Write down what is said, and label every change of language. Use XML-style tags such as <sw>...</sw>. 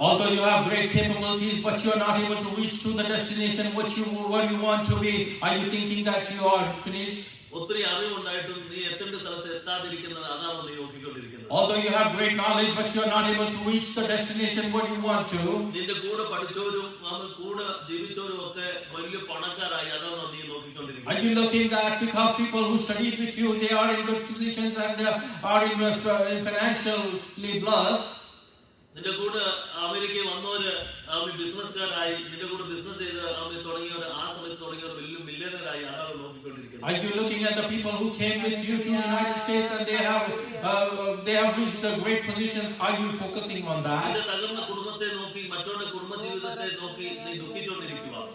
<en>Although you have great capabilities, but you are not able to reach to the destination where you want to be, are you thinking that you are finished?</en> <ml>ഒത്തിരി അറിവുണ്ടായിട്ടും നീ എത്തേണ്ട സ്ഥലത്ത് എത്താതിരിക്കുന്നത് അതാണോ നീ നോക്കിക്കൊണ്ടിരിക്കുന്നത്?</ml> <en>Although you have great knowledge, but you are not able to reach the destination where you want to.</en> <ml>നിന്റെ കൂടെ പഠിച്ചവരും നമ്മൾ കൂടെ ജീവിച്ചവരും ഒക്കെ വലിയ പണക്കാരായി, അതാണോ നീ</ml> <en>Are</en> <ml>നോക്കിക്കൊണ്ടിരിക്കുന്നത്?</ml> <en>you looking that because people who studied with you, they are in good positions and are financially blessed?</en> <ml>നിന്റെ കൂടെ അമേരിക്കയിൽ വന്നവര് ബിസിനസ്സുകാരായി, നിന്റെ കൂടെ ബിസിനസ് ചെയ്ത് തുടങ്ങിയവര് ആ സമയത്ത് തുടങ്ങിയവർ വലിയ മില്യനറായി, അതാണ് നോക്കിക്കൊണ്ടിരിക്കുന്നത്.</ml> <en>Are you looking at the people who came with you to the United States and they have reached the great positions? Are you focusing on that?</en> <ml>നിന്റെ തകർന്ന കുടുംബത്തെ നോക്കി, മറ്റവരുടെ കുടുംബ ജീവിതത്തെ നോക്കി നീ ദുഃഖിച്ചുകൊണ്ടിരിക്കുക.</ml>